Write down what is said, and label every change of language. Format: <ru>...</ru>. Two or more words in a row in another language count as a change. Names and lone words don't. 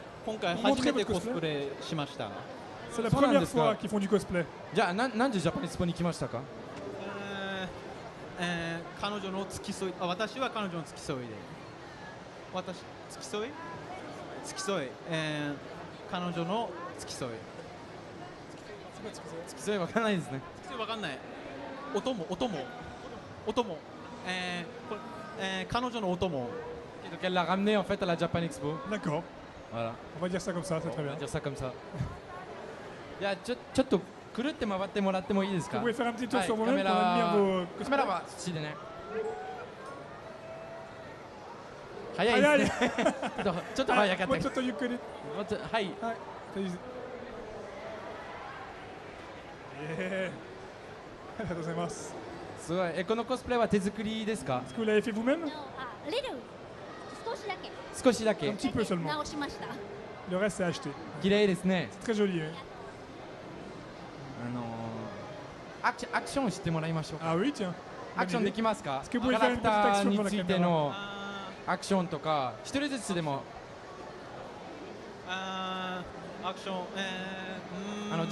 <ja>今回初めてコスプレしました。</ja> <fr>C'est la</fr> <ja>そうなん</ja> <fr>première</fr> <ja>ですか？</ja> <fr>fois qu'ils font du cosplay.</fr> <ja>じゃあなんでジャパンエクスポに来ましたか？彼女の付き添い私は彼女の付き添いで付き添い彼女の付き添い付き添いわからないですね。付き添いわかんないお供彼女のお供</ja> <fr>Donc elle l'a ramené en fait à la Japan Expo. D'accord. Voilà. On va dire ça comme ça, c'est très On bien. va dire ça comme ça.</fr> <ja>いやちょっとくるって回ってもらってもいいですか？</ja> <fr>Vous pouvez faire un petit tour</fr> <ja>はい</ja> <fr>sur</fr> <ja>カ</ja> <fr>vous-même</fr> <ja>メ</ja> <fr>pour admirer</fr> <ja>ラ</ja> <fr>vos</fr> <ja>カメラ</ja> <fr>cosplays.</fr> <ja>は土でね。早いですね。ちょっと早かった。もうちょっとゆっくり。はい。はい。ありがとうございます。すごい。このコスプレは手作りですか？</ja> <fr>Est-ce que vous l'avez fait vous-même?</fr> <ja>あ、リル少しだけ。少しだけ。</ja> <fr>Un petit peu seulement.</fr> <ja>直しました。</ja> <fr>Le reste c'est acheté.</fr> <ja>綺麗ですね。</ja> <fr>C'est très joli. Hein.</fr> <ja>アクションしてもらいましょうか。</ja> <fr>Ah oui, tiens.</fr> <ja>アクションできますか？</ja> <fr>Est-ce que</fr> <ja>キ</ja> <fr>vous pouvez</fr> <ja>ャ</ja> <fr>faire</fr> <ja>ラ</ja> <fr>une</fr> <ja>ク</ja> <fr>petite</fr> <ja>ター</ja> <fr>action</fr> <ja>に</ja> <fr>pour la</fr> <ja>ついて</ja> <fr>caméra?</fr> <ja>のアクションとか一人ずつでも。アクション</ja>